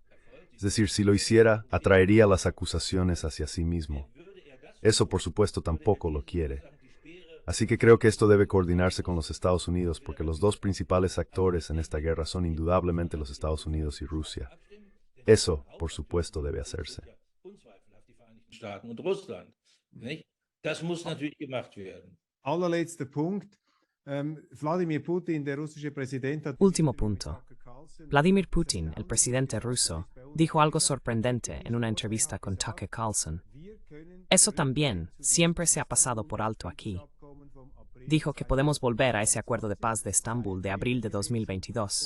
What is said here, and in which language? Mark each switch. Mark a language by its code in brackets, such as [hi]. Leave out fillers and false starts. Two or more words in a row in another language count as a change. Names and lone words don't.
[es] Es decir, si lo hiciera, atraería las acusaciones hacia sí mismo. Eso, por supuesto, tampoco lo quiere. Así que creo que esto debe coordinarse con los Estados Unidos porque los dos principales actores en esta guerra son indudablemente los Estados Unidos y Rusia. Eso, por supuesto, debe hacerse. [de] Staaten und Russland. Nicht? Das muss natürlich gemacht werden. Allerletzter Punkt. Wladimir Putin, der russische Präsident, hat [es] Último punto. Vladimir Putin, el presidente ruso, dijo algo sorprendente en una entrevista con Tucker Carlson. Eso también siempre se ha pasado por alto aquí. Dijo que podemos volver a ese acuerdo de paz de Estambul de abril de 2022.